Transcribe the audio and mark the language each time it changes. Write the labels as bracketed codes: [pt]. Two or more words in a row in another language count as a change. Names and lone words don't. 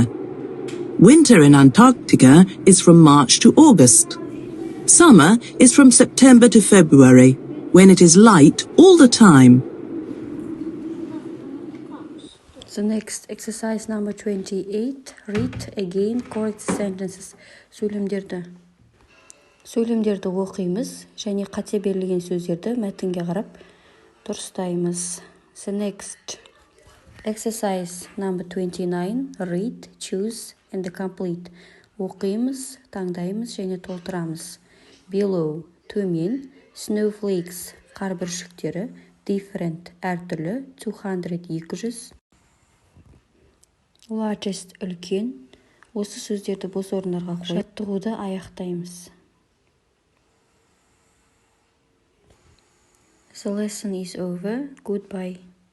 [en] Winter in Antarctica is from March to August. Summer is from September to February, when it is light all the time. The next exercise number 28. Read again correct sentences. [kk] Сөйлемдерді оқимыз және қате берілген сөздерді мәтінге қарап дұрыстаймыз. [en] The next exercise number 29. Read, choose and complete. [kk] Оқимыз, таңдаймыз және толтырамыз. Below, төмен, snowflakes, қар бүршіктері, different, әртүрлі, 200, 200. Largest, үлкен. Осы сөздерді бос орындарға қойып, жаттығуды аяқтаймыз. [en] The lesson is over. Goodbye.